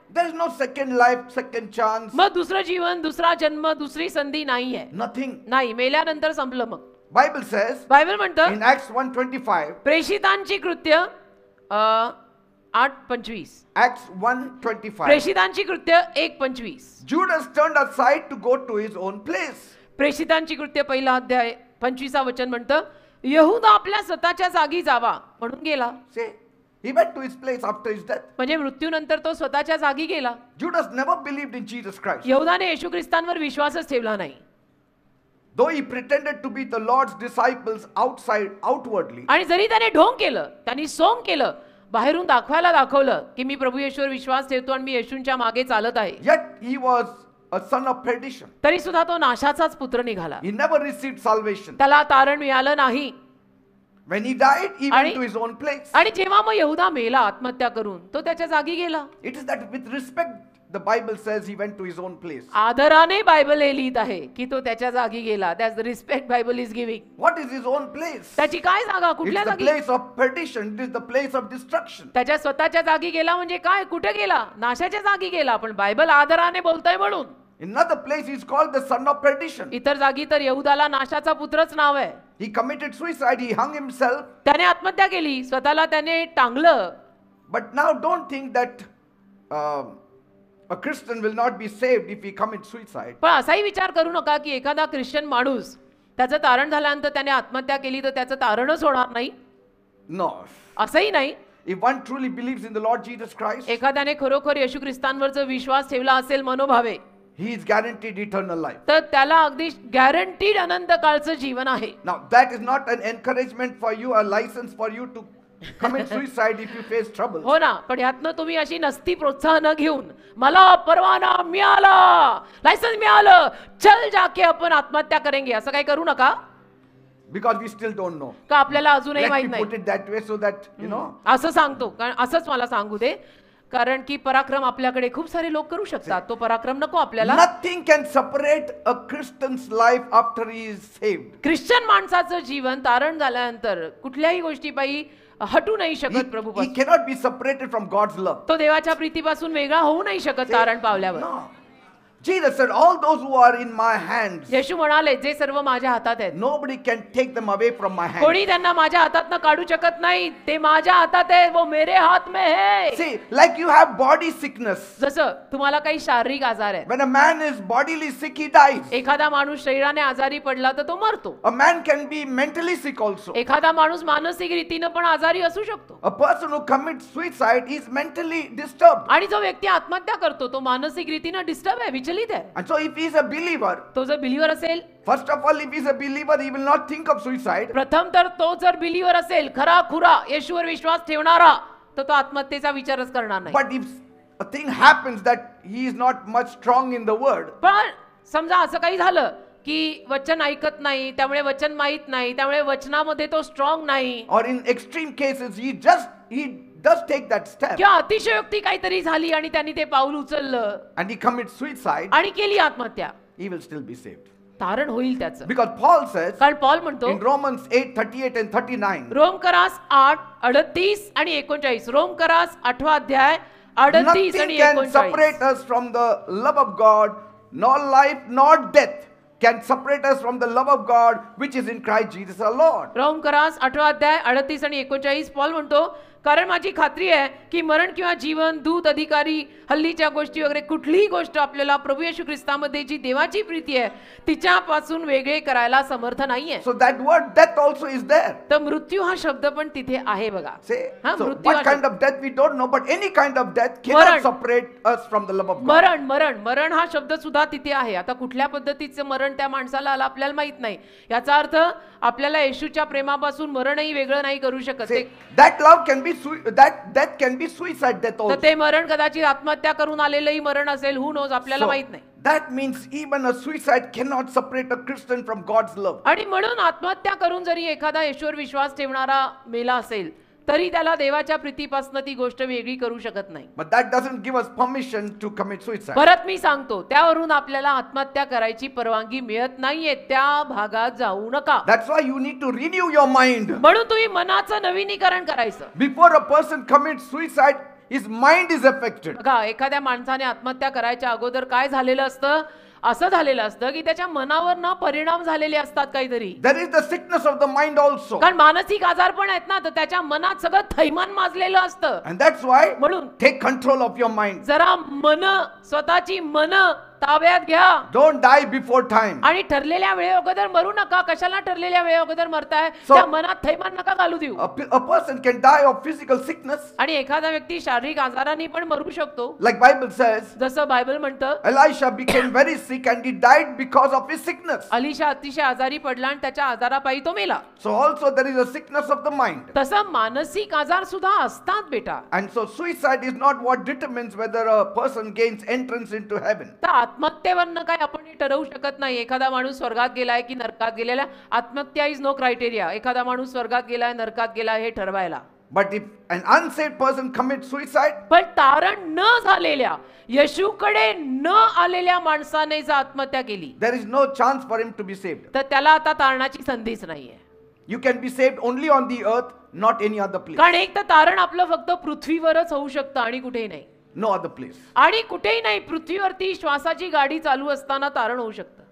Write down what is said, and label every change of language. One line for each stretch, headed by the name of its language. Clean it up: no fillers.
English: there is no second life, second chance,
Marathi: मग दुसरं जीवन, दुसरा जन्म, दुसरी संधी नाहीये.
English: nothing.
Marathi: नाही, मेल्यानंतर संपलं. मग
English: Bible says
Marathi: बायबल म्हणतं
English: in Acts 1:25,
Marathi: प्रेषितांची कृत्य 8:25,
English: Acts 1:25,
Marathi: प्रेषितांची कृत्य 1:25,
English: Judas turned aside to go to his own place.
Marathi: प्रेषितांची कृत्य 1 अध्याय 25 वचन म्हणतं यहूदा आपल्या स्वतःच्या जागी जावा म्हणून गेला.
English: Say, he went to his place after his death.
Marathi: म्हणजे मृत्यूनंतर तो स्वतःच्या जागी गेला.
English: Judas never believed in Jesus Christ.
Marathi: यहूदाने येशू ख्रिस्तांवर विश्वासच ठेवला नाही.
English: Though he pretended to be the Lord's disciples outwardly,
Marathi: आणि जरी त्याने ढोंग केलं, त्यांनी सोंग केलं, बाहेरून दाखवलं की मी प्रभू येशूवर विश्वास ठेवतो आणि मी येशूंच्या मागे चालत आहे,
English: yet he was a son of perdition.
Marathi: तरी सुद्धा तो नाशाचाच पुत्र निघाला.
English: He never received salvation.
Marathi: त्याला तारण मिळालं नाही.
English: When he died, he went
Marathi: आणि-
English: to his own place.
Marathi: आणि जेव्हा मग यहूदा मेला आत्महत्या करून, तो त्याच्या जागी गेला.
English: It is that with respect, the Bible says he went to his own place.
Marathi: आदराने बायबल हे लिहित आहे की तो त्याच्या जागी गेला.
English: That's the respect Bible is giving. What is his own place?
Marathi: त्याची काय जागा,
English: It's
Marathi: कुठल्या
English: the
Marathi: जागी?
English: place of perdition. It is the place of destruction.
Marathi: त्याच्या स्वतःच्या जागी गेला म्हणजे काय, कुठे गेला? नाशाच्या जागी गेला. पण बायबल आदराने बोलतोय म्हणून.
English: In another place, he's called the son of perdition.
Marathi: इतर जागी तर यहूदाला नाशाचा पुत्रच नाव आहे.
English: He committed suicide. He hung himself.
Marathi: त्याने आत्महत्या केली, स्वतःला त्याने टांगलं.
English: But now don't think that a Christian will not be saved if he commits suicide.
Marathi: पण असाही विचार करू नका की एखादा ख्रिश्चन माणूस त्याचं तारण झाल्यानंतर त्याने आत्महत्या केली तर त्याचं तारणच होणार नाही,
English: No.
Marathi: असंही नाही.
English: If one truly believes in the Lord Jesus Christ,
Marathi: एखाद्याने खरोखर येशू ख्रिस्तांवर जर विश्वास ठेवला असेल मनोभावे,
English: he is guaranteed eternal life.
Marathi: तर त्याला अगदी गॅरंटीड अनंत काळचं जीवन आहे.
English: Now, that is not an encouragement for you, a license for you to commit suicide if you face trouble.
Marathi: हो ना, पण यातनं तुम्ही अशी नसती प्रोत्साहन घेऊन मला परवाना मिळाला, लायसन्स मिळालं, चल जाके आपण आत्महत्या करेंगे, असं काही करू नका.
English: Because we still don't know.
Marathi: का आपल्याला अजूनही
English: Let
Marathi: माहित
English: me
Marathi: नाही.
English: put it that way so that, you know.
Marathi: असं सांगतो, कारण असंच मला सांगू दे, कारण की पराक्रम आपल्याकडे खूप सारे लोक करू शकतात. तो पराक्रम नको आपल्याला.
English: Nothing can separate a Christian's life after he is saved.
Marathi: Christian माणसाचं जीवन तारण झाल्यानंतर कुठल्याही गोष्टीपायी हटू नाही शकत
English: He
Marathi: प्रभूपासून.
English: cannot be separated from God's love.
Marathi: तो देवाच्या प्रीतीपासून वेगळा होऊ नाही शकत तारण पावल्यावर.
English: No. Jesus said, all those who are in my hands,
Marathi: येशू म्हणाले जे सर्व माझ्या हातात आहेत,
English: nobody can take them away from my hands.
Marathi: कोणी त्यांना माझ्या हातातनं काढू शकत नाही. ते माझ्या हातात आहे,
Hindi: वो मेरे हात में है.
English: See, like you have body sickness.
Marathi: जसं तुम्हाला काही शारीरिक आजार आहे,
English: When a man is bodily sick, he dies.
Marathi: एखादा माणूस शरीराने आजारी पडला तर तो मरतो.
English: A man can be mentally sick also.
Marathi: एखादा माणूस मानसिक रीतीनं पण आजारी असू शकतो.
English: A person who commits suicide is mentally disturbed.
Marathi: आणि जो व्यक्ती आत्महत्या करतो तो मानसिक रीतीनं डिस्टर्ब आहे, विचलित आहे.
English: And so if he is a believer,
Marathi: तो जर बिलीवर असेल,
English: first of all, if he is a believer, he will not think of suicide.
Marathi: प्रथम तर तो जर बिलीवर असेल, खरा खुरा येशूवर विश्वास ठेवणारा, तर तो आत्महत्येचा विचारच करणार नाही.
English: But if a thing happens that he is not much strong in the word,
Marathi: पण समजा असं काही झालं की वचन ऐकत नाही, त्यामुळे वचन माहित नाही, त्यामुळे वचनामध्ये तो स्ट्रॉंग नाही,
English: or in extreme cases, he does take that step
Marathi: किंवा अतिशयोक्ती काहीतरी झाली आणि त्यांनी ते पाऊल उचललं
English: and he commits suicide,
Marathi: आणि केली आत्महत्या,
English: he will still be saved.
Marathi: तारण होईल त्याचं.
English: Because Paul says
Marathi: कारण पॉल म्हणतो
English: in Romans 8:38 and 39,
Marathi: रोमकरास 8:38 आणि 39, रोमकरास 8 अध्याय 38 आणि
English: nothing can
Marathi: 39.
English: separate us from the love of God, nor life nor death can separate us from the love of God which is in Christ Jesus our Lord.
Marathi: रोमकरास 8 अध्याय 38 आणि 39 Paul म्हणतो कारण माझी खात्री आहे की मरण किंवा जीवन, दूत, अधिकारी, हल्लीच्या गोष्टी वगैरे कुठलीही गोष्ट आपल्याला प्रभू येशू ख्रिस्तामध्ये जी देवाची प्रीती आहे तिच्यापासून वेगळे करायला समर्थ नाहीये.
English: So that word death also is there.
Marathi: तर मृत्यू हा शब्द पण तिथे आहे बघा.
English: Say,
Marathi: हा,
English: so
Marathi: मृत्यू
English: what
Marathi: हा
English: kind of death we don't know, but any kind of death cannot
Marathi: मरण.
English: separate us from the love of God.
Marathi: मरण मरण मरण हा शब्द सुद्धा तिथे आहे. आता कुठल्या पद्धतीचं मरण त्या माणसाला आलं आपल्याला माहित नाही. याचा अर्थ आपल्याला येशूच्या प्रेमापासून मरणही वेगळं नाही करू शकत.
English: Say, that love can be that death can be suicide death
Marathi: तर
English: also.
Marathi: ते मरण कदाचित आत्महत्या करून आलेलंही मरण असेल,
English: who knows,
Marathi: आपल्याला
English: So,
Marathi: माहित नाही.
English: that means even a suicide cannot separate a Christian from God's love.
Marathi: आणि म्हणून आत्महत्या करून जरी एखादा ईश्वर विश्वास ठेवणारा मेला असेल तरी त्याला देवाच्या प्रीतीपासून ती गोष्ट वेगळी करू शकत नाही.
English: But that doesn't give us permission to commit suicide.
Marathi: परत मी सांगतो, त्यावरून आपल्याला आत्महत्या करायची परवानगी मिळत नाहीये. त्या भागात जाऊ नका.
English: That's why you need to renew your mind.
Marathi: म्हणून तुम्ही मनाचं नवीनीकरण करायचं.
English: Before a person commits suicide, his mind is affected.
Marathi: बघा, एखाद्या माणसाने आत्महत्या करायच्या अगोदर काय झालेलं असतं? असं झालेलं असतं की त्याच्या मनावर ना परिणाम झालेले असतात काहीतरी.
English: There is the sickness of the mind also.
Marathi: कारण मानसिक आजार पण आहेत ना, तर त्याच्या मनात सगळं थैमान माजलेलं असतं.
English: And that's why
Marathi: म्हणून
English: take control of your mind.
Marathi: जरा स्वतःची मन ताब्यात घ्या.
English: Don't die before time.
Marathi: आणि ठरलेल्या वेळे अगोदर मरू नका. कशाला ठरलेल्या वेळे अगोदर मरताय?
English: So-
Marathi: त्या मनात थैमान नका घालू देऊ.
English: A person can die of physical sickness.
Marathi: आणि एखादा व्यक्ती शारीरिक आजाराने पण मरू शकतो.
English: Like Bible says,
Marathi: जसं बायबल म्हणतं,
English: Elisha became very sick and he died because of his sickness.
Marathi: Alisha अतिशय आजारी पडला आणि त्याच्या आजारापायी तो मेला.
English: So also there is a sickness of the mind.
Marathi: तसं मानसिक आजार सुद्धा असतात बेटा.
English: And so suicide is not what determines whether a person gains entrance into heaven.
Marathi: तर आत्महत्येवरनं काय आपण हे ठरवू शकत नाही. एखादा माणूस स्वर्गात गेलाय की नरकात गेलेला. आत्महत्या
English: Is no criteria.
Marathi: एखादा माणूस स्वर्गात गेलाय नरकात गेलाय हे ठरवायला.
English: But if an unsaved person commits suicide,
Marathi: पण तारण न झालेल्या, येशूकडे न आलेल्या माणसाने जर आत्महत्या केली
English: there is no chance for him to be saved.
Marathi: तर त्याला आता तारणाची संधीच नाहीये.
English: You can be saved only on the earth, not any other place.
Marathi: कारण एक तर तारण आपलं फक्त पृथ्वीवरच होऊ शकतं आणि कुठेही नाही.
English: No other place.
Marathi: आणि कुठेही नाही. पृथ्वीवरती श्वासाची गाडी चालू असताना तारण होऊ शकतं.